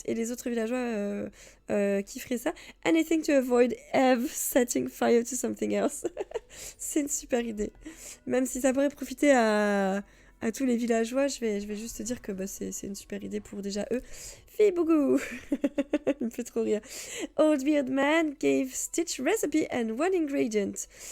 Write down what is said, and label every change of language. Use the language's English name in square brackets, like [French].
[French] Et les autres villageois kifferaient ça. [English] Anything to avoid Eve setting fire to something else. [French] C'est une super idée. Même si ça pourrait profiter à tous les villageois, je vais juste te dire que bah, c'est une super idée pour déjà eux. Fibougou. Il me fait trop rire. [English] Old Beard Man gave Stitch recipe and one ingredient.